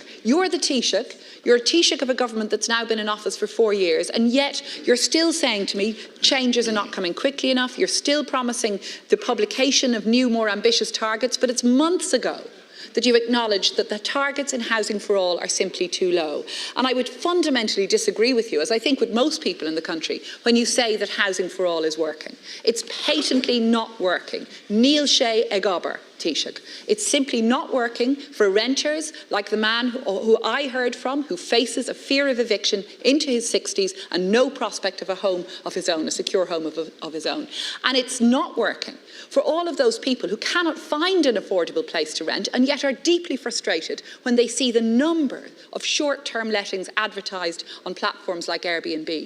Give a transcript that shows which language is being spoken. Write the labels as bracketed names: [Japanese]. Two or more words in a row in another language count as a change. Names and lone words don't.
[English] You're the Taoiseach, you're a Taoiseach of a government that's now been in office for 4 years, and yet you're still saying to me changes are not coming quickly enough, you're still promising the publication of new, more ambitious targets, but it's months ago that you acknowledged that the targets in Housing for All are simply too low. And I would fundamentally disagree with you, as I think with most people in the country, when you say that Housing for All is working. It's patently not working. [Irish] Níl sé ag obair, Taoiseach. [English] It's simply not working for renters like the man who I heard from, who faces a fear of eviction into his 60s and no prospect of a home of his own, a secure home of his own. And it's not working for all of those people who cannot find an affordable place to rent and yet are deeply frustrated when they see the number of short-term lettings advertised on platforms like Airbnb.